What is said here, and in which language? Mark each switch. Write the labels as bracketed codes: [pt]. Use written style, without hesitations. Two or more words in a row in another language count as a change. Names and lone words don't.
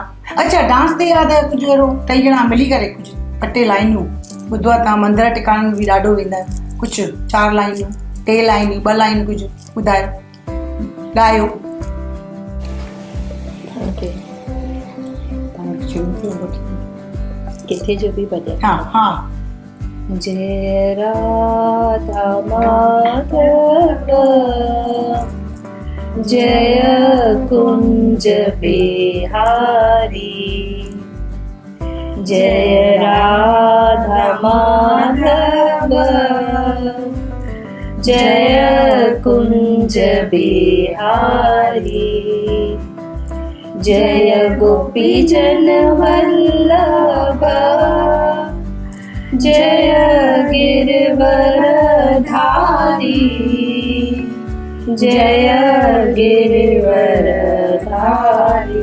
[sd] अच्छा, डांस ते यादि आहे कुझु अहिड़ो 2 ॼणा मिली करे कुझु 2 लाइनियूं, ॿुधो आहे तव्हां मंदर टिकाणनि में बि ॾाढो वेंदा आहियो, कुझु 4 लाइनियूं, 3 लाइनियूं, 2 लाइनियूं कुझु ॿुधायो, ॻायो। किथे जो बि भॼन? हा हा। [hi] जय राधा माधव जय कुंज बिहारी, जय राधा माधव जय कुंज बिहारी, जय गोपी जन वल्लभ जय गिरवर धारी, जय गिरवर धारी।